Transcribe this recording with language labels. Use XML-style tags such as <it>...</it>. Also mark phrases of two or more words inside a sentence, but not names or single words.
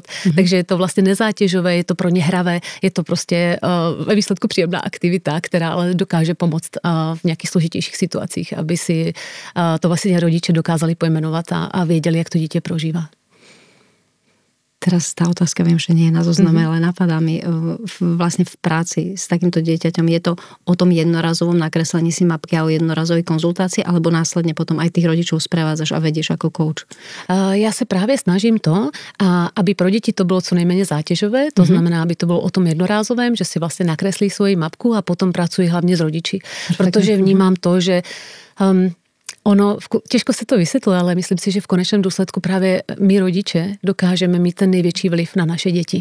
<cs>Takže je to vlastně nezátěžové, je to pro ně hravé, je to prostě ve výsledku příjemná aktivita, která ale dokáže pomoct v nějakých složitějších situacích, aby si to vlastně rodiče dokázali pojmenovat a věděli, jak to dítě prožívá.</cs> <sk>Teraz tá otázka, viem, že nie je na zozname, ale napadá mi vlastne v práci s takýmto dieťaťom. Je to o tom jednorazovom nakreslení si mapky a o jednorazovej konzultácii, alebo následne potom aj tých rodičov sprevádzaš a vedieš ako coach?</sk> <cs>Já se právě snažím to, aby pro děti to bylo co nejméně zátěžové, to znamená, aby to bylo o tom jednorázovém, že si vlastně nakreslí svoji mapku a potom pracuji hlavně s rodiči. Protože vnímám to, že ono, těžko se to vysvětluje, ale myslím si, že v konečném důsledku právě my rodiče dokážeme mít ten největší vliv na naše děti.</cs>